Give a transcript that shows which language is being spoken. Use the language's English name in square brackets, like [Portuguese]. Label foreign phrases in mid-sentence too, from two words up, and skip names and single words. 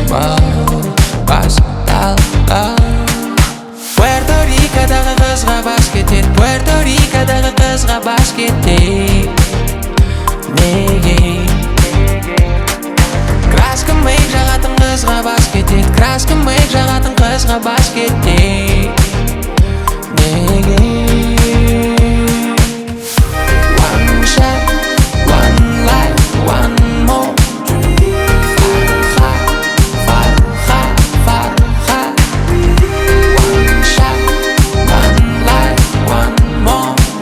[Kazakh] Басталды. Puerto Rico'дағы қызға бас кетет, Puerto Rico'дағы қызға бас кетет. Неге? Краска мейк жағатын қызға бас кетет, краска мейк жағатын қызға бас кетет. Неге? [English] One shot, one life, one more. Farha. One shot, one life, one more.